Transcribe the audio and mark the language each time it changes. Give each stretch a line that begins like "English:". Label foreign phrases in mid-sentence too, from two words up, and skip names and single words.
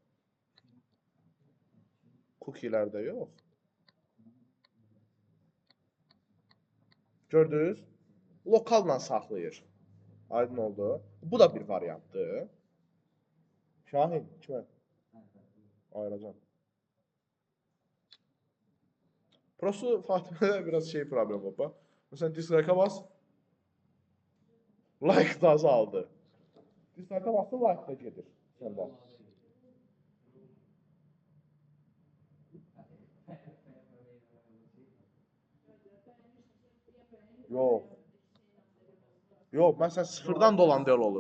Azerbaijani: Cookie'lərdə yox. Gördünüz? Lokalla saxlayır. Aydın oldu. Bu da bir variantdır. Şahin, kimə? Ayıracam. Prosto Fatimədə biraz problem var. Məsələn, dislike-a bas. Like da azaldı. Dislike-a bastın, like da gedir. Səndə. Yox. Yox, məsələn, sıfırdan dolan del olur.